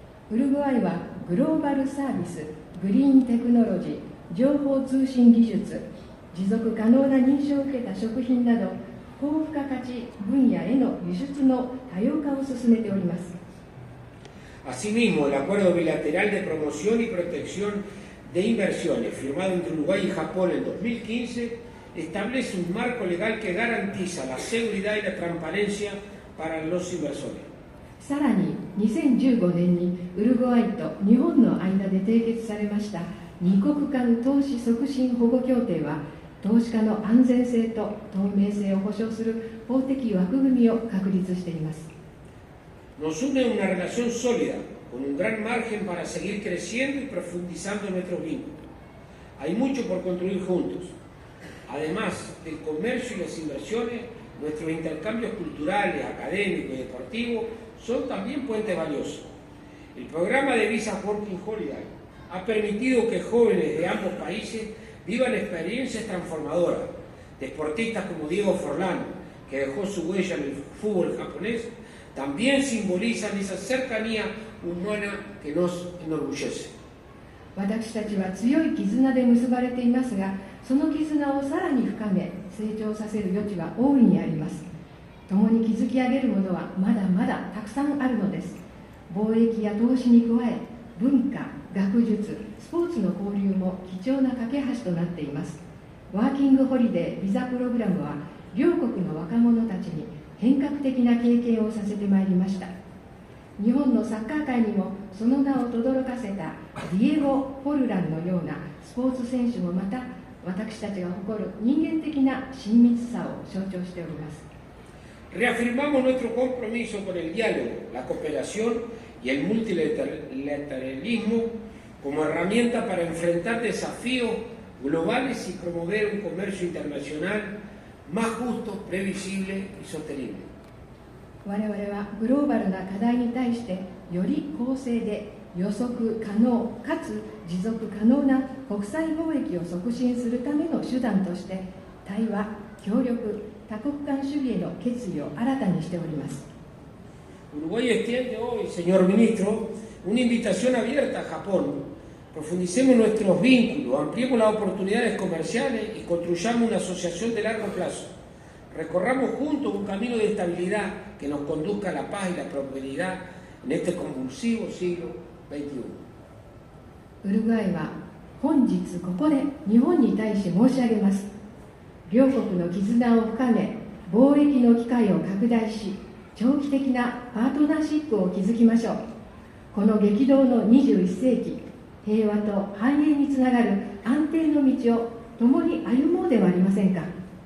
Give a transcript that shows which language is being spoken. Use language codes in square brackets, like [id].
[ja] ウルグアイはグローバルサービス、グリーンテクノロジー、情報通信技術、持続可能な認証を受けた食品など高付加価値分野への輸出の多様化を進めております。 [es] Asimismo, el acuerdo bilateral de promoción y protección de inversiones firmado entre Uruguay y Japón en 2015 establece un marco legal que garantiza la seguridad y la transparencia para los inversores. [ja] さらに2015年にウルグアイと日本の間で締結されました二国間投資促進保護協定は投資家の安全性と透明性を保障する法的枠組みを確立しています。 [es] Nos une una relación sólida, con un gran margen para seguir creciendo y profundizando nuestros vínculos. Hay mucho por construir juntos. Además del comercio y las inversiones, nuestros intercambios culturales, académicos y deportivos son también puentes valiosos. El programa de Visa Working Holiday ha permitido que jóvenes de ambos países vivan experiencias transformadoras. Deportistas como Diego Forlán, que dejó su huella en el fútbol japonés, también simbolizan esa cercanía humana que nos enorgullece. [ja] 私たちは強い絆で結ばれていますが、その絆をさらに深め、成長させる余地は大いにあります。共に築き上げるものはまだまだたくさんあるのです。貿易や投資に加え、文化、学術、スポーツの交流も貴重な架け橋となっています。ワーキングホリデービザプログラムは、両国の若者たちに変革的な経験をさせてまいりました。日本のサッカー界にもその名を轟かせたディエゴ・フォルランのようなスポーツ選手もまた私たちが誇る人間的な親密さを象徴しております。 [es] Reafirmamos nuestro compromiso con el diálogo, la cooperación y el multilateralismo como herramienta para enfrentar desafíos globales y promover un comercio internacional más justo, previsible y sostenible. [ja] 我々はグローバルな課題に対してより公正で予測可能かつ持続可能な国際貿易を促進するための手段として対話、協力、多国間主義への決意を新たにしております。 [es] Uruguay extiende hoy, señor ministro, una invitación abierta a Japón. Profundicemos nuestros vínculos, ampliemos las oportunidades comerciales y construyamos una asociación de largo plazo. Recorramos juntos un camino de estabilidad que nos conduzca a la paz y la prosperidad en este convulsivo siglo XXI. [ja] ウルグアイは本日ここで日本に対して申し上げます。両国の絆を深め、貿易の機会を拡大し、長期的なパートナーシップを築きましょう。この激動の21世紀、平和と繁栄につながる安定の道を共に歩もうではありませんか。